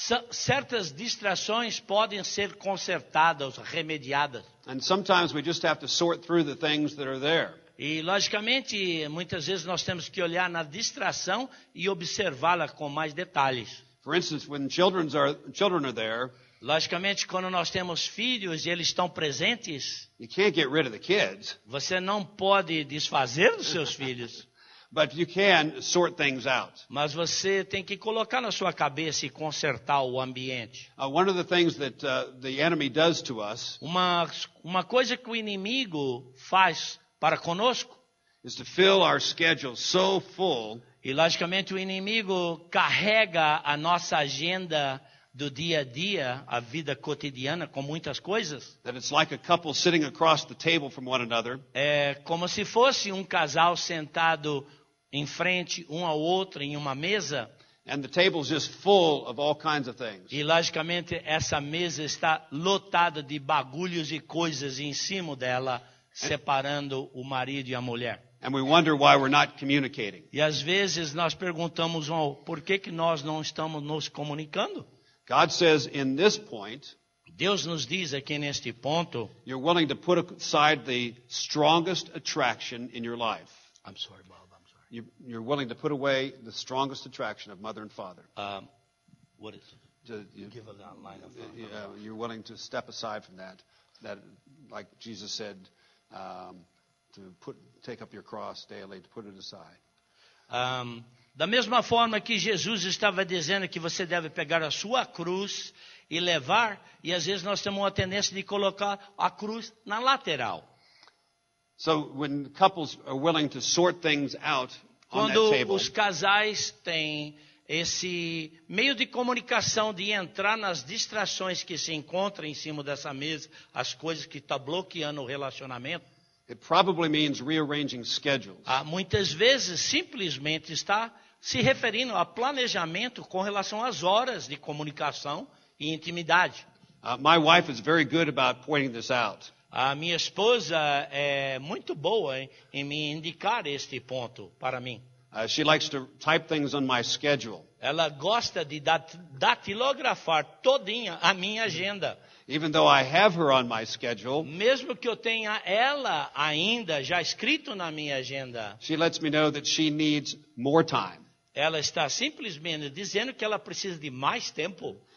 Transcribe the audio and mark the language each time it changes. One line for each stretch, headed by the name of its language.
Portuguese: Certas distrações podem ser consertadas, remediadas.
English: And sometimes we just have to sort through the things that are there.
Portuguese: E, logicamente, muitas vezes nós temos que olhar na distração e observá-la com mais detalhes.
English: For instance, when children are there,
Portuguese: Logicamente, quando nós temos filhos e eles estão presentes,
English: you can't get rid of the kids.
Portuguese: você não pode desfazer dos seus filhos.
English: But you can sort things out.
Portuguese: Mas você tem que colocar na sua cabeça e consertar o ambiente.
English: One of the things that the enemy does to us
Portuguese: Uma coisa que o inimigo faz para conosco,
English: is to fill our schedule so full
Portuguese: e logicamente o inimigo carrega a nossa agenda do dia a dia, a vida cotidiana, com muitas coisas.
English: that it's like a couple sitting across the table from one another,
Portuguese: É como se fosse um casal sentado em frente um ao outro em uma mesa,
English: and the table's just full of all kinds of things.
Portuguese: e logicamente essa mesa está lotada de bagulhos e coisas em cima dela, separando o marido e a mulher.
English: And we wonder why we're not communicating.
Portuguese: E às vezes nós perguntamos, por que nós não estamos nos comunicando?
English: God says in this point,
Portuguese: Deus nos diz aqui neste ponto,
English: you're willing to put aside the strongest attraction in your life. I'm sorry, Bob, I'm sorry. You're willing to put away the strongest attraction of mother and father. What is it? Give us that line of thought. You're willing to step aside from that. That, like Jesus said, to take up your cross daily, to put it aside.
Portuguese: Da mesma forma que Jesus estava dizendo que você deve pegar a sua cruz e levar, e às vezes nós temos uma tendência de colocar a cruz na lateral.
English: So when couples are willing to sort things out on that
Portuguese: Quando
English: table,
Portuguese: os casais têm esse meio de comunicação de entrar nas distrações que se encontram em cima dessa mesa, as coisas que estão bloqueando o relacionamento,
English: it probably means rearranging schedules.
Portuguese: muitas vezes simplesmente está se referindo a planejamento com relação às horas de comunicação e intimidade.
English: My wife is very good about pointing this out.
Portuguese: A minha esposa é muito boa em me indicar este ponto para mim.
English: She likes to type things on my schedule.
Portuguese: Ela gosta de datilografar todinha a minha agenda.
English: Even though I have her on my schedule,
Portuguese: Mesmo que eu tenha ela ainda já escrito na minha agenda,
English: she lets me know that she needs more time.
Portuguese: ela está simplesmente dizendo que ela precisa de mais tempo.